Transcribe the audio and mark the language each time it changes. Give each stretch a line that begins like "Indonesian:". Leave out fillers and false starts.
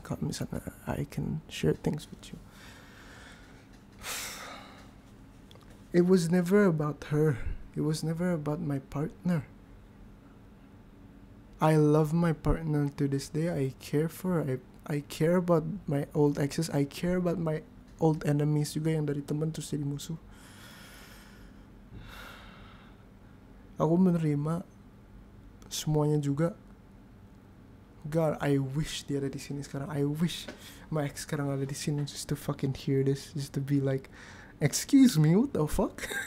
Indonesian: Kalau misalnya
English: I can share things with you. It was never about her. It was never about my partner. I love my partner to this day. I care for her. I care about my old exes. I care about my old enemies juga
Indonesian: yang dari teman terus jadi musuh. Aku menerima semuanya juga.
English: God, I wish
Indonesian: dia ada di sini sekarang.
English: I wish my ex
Indonesian: sekarang ada di sini
English: just to fucking hear this, just to be like, excuse me, what the fuck?